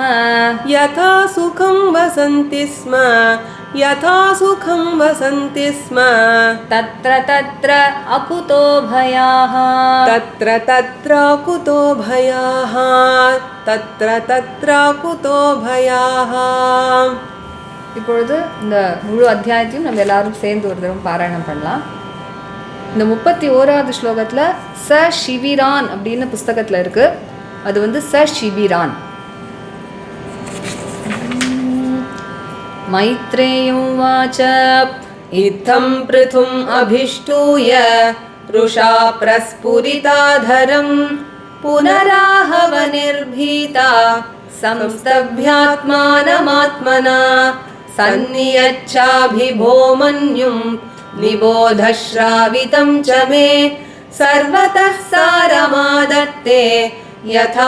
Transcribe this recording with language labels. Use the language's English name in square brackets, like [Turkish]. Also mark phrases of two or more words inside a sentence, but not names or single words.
[Sanskrit] यथा सुखं वसन्ति स्म यथा सुखं वसन्ति स्म तत्र तत्र अकुतो भयाः तत्र तत्र कुतो भयाः तत्र तत्र कुतो भयाः [Tamil] இப்பொழுது இந்த முழு அத்தியாயத்தையும் நம்ம எல்லாரும் சேர்ந்து ஒரு தடவை பாராயணம் பண்ணலாம். இந்த 31வது ஸ்லோகத்தில் [Sanskrit] स शिविरान् [Tamil] அப்படின்னு புஸ்தகத்தில் இருக்கு. அது வந்து [Sanskrit] स शिबिरान्. मैत्रेय उवाच इत्थं पृथुम् अभिष्टूय रुषा प्रस्फुरिताधरं पुनराहवनिर्भीता संस्तभ्यात्मानमात्मना सन्नियच्छाभिभोमन्युं निबोधश्रावितं च मे सर्वतः सारमादत्ते यथा